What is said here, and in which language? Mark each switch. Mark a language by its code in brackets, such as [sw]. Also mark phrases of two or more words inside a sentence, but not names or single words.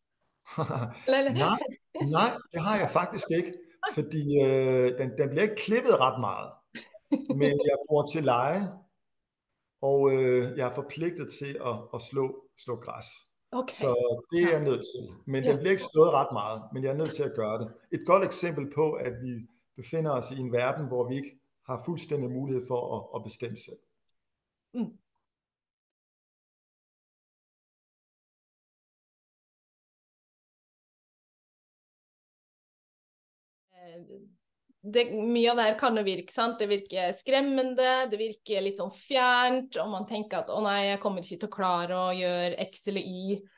[da] nej, det har jeg faktisk ikke, fordi den bliver ikke klippet ret meget, men jeg bor til leje, og jeg er forpligtet til at slå græs. Okay. Så det er jeg nødt til. Men den bliver ikke slået ret meget, men jeg er nødt til at gøre det. Et godt eksempel på, at vi befinder os i en verden, hvor vi ikke har fuldstændig mulighed for at bestemme selv. Mm. [no] Mye av det her kan jo virke, sant? Det virker skremmende, det virker litt sånn fjernt, og man tenker at å nei, jeg kommer ikke til å klare å gjøre X eller Y.